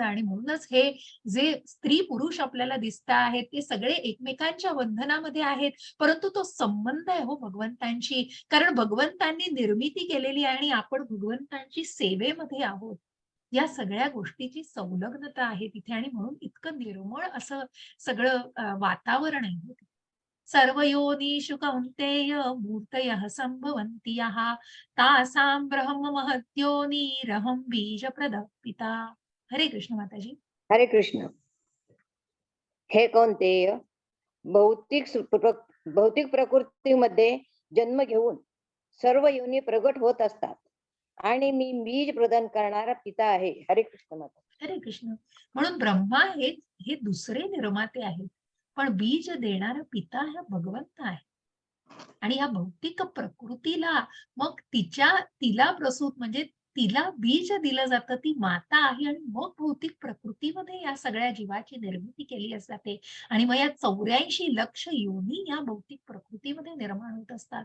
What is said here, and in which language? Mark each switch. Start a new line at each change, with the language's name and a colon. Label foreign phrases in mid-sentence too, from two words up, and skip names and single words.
Marathi: आणि म्हणूनच हे जे स्त्री पुरुष आपल्याला दिसत आहेत, ते सगळे एकमेकांच्या बंधनामध्ये आहेत, परंतु तो संबंध आहे हो भगवंतांशी, कारण भगवंतांनी निर्मिती केलेली आहे आणि आपण भगवंतांची सेवेमध्ये आहोत. या सगळ्या गोष्टीची संलग्नता आहे तिथे आणि म्हणून इतकं निर्मळ असं सगळं वातावरण आहे.
Sanskrit: सर्व योनिषु कौन्तेय मूर्तयः सम्भवन्ति यः तासां ब्रह्म महद्योनिरहं बीजप्रदः पिता.
Marathi: हरे कृष्ण माताजी. हरे कृष्ण. हे कोणतेय भौतिक प्रकृतीमध्ये जन्म घेऊन सर्व योनी प्रगट होत असतात आणि मी बीज प्रदान करणारा पिता आहे. हरे कृष्ण माता. हरे कृष्ण. म्हणून ब्रह्मा हे दुसरे निर्माते आहेत, पण बीज देणारा पिता हा भगवंत आहे. आणि या भौतिक प्रकृतीला मग तिला प्रसूत, म्हणजे तिला बीज दिलं जातं, ती माता आहे आणि मग भौतिक प्रकृतीमध्ये या सगळ्या जीवाची निर्मिती केली जाते आणि मग या 84 लक्ष योनी या भौतिक प्रकृतीमध्ये निर्माण होत असतात.